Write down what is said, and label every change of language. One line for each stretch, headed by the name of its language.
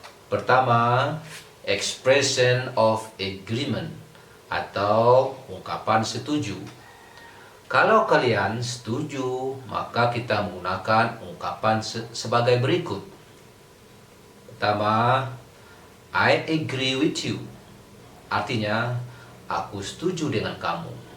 Indonesian: Pertama,
English: expression of agreement
Indonesian: atau ungkapan setuju. Kalau kalian setuju, maka kita menggunakan ungkapan sebagai berikut. Pertama,
English: I agree with you.
Indonesian: Artinya, aku setuju dengan kamu.